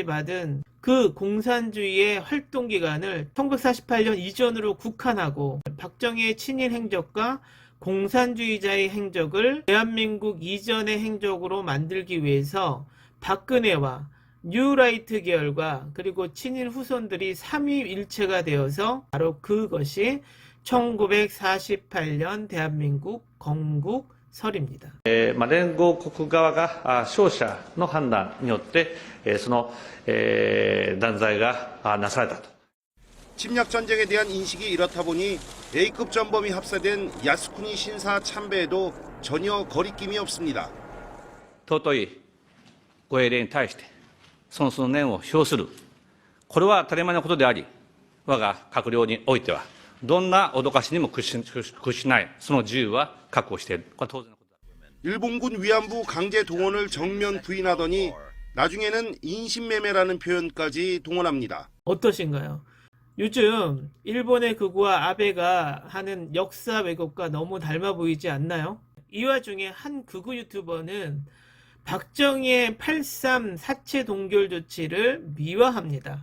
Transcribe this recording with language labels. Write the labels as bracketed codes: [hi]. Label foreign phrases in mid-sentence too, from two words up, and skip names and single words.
[ko] 받은 그 공산주의의 활동기간을 1948년 이전으로 국한하고 박정희의 친일 행적과 공산주의자의 행적을 대한민국 이전의 행적으로 만들기 위해서 박근혜와 뉴라이트 계열과 그리고 친일 후손들이 삼위일체가 되어서 바로 그것이 1948년 대한민국 건국설입니다. [ja] 連合国側が勝者の判断によってその断罪がなされたと。 [ko] 침략 전쟁에 대한 인식이 이렇다 보니 A급 전범이 합사된 야스쿠니 신사 참배에도 전혀 거리낌이 없습니다. [ja] 尊いご英霊に対して尊崇の念を表する、これは当たり前のことであり、我が閣僚においてはどんな脅かしにも屈しない、その自由は確保している。これは当然のことだ。 [ko] 일본군 위안부 강제 동원을 정면 부인하더니 나중에는 인신매매라는 표현까지 동원합니다. 어떠신가요? 요즘 일본의 극우와 아베가 하는 역사 왜곡과 너무 닮아 보이지 않나요? 이 와중에 한 극우 유튜버는 박정희의 8.3 사체 동결 조치를 미화합니다.